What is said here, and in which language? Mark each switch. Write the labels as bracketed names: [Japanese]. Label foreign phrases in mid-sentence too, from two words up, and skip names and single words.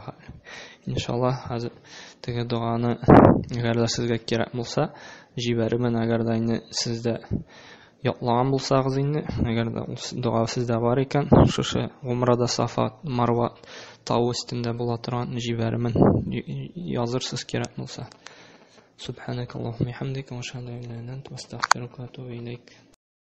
[Tatar] Иншаллах, хәзер теге дуганы әгәр дә сезгә кирәк булса, җибәрмен, әгәр дә инде сездә яклаган булсагыз инде, әгәр дә дуга сездә бар икән, шушы гумрада Сафа, Марва тау өстендә була торган җибәрмен, язырсыз кирәк булса. [Arabic] سبحانك اللهم وبحمدك وأشهد أن لا إله إلا أنت أستغفرك وأتوب إليك.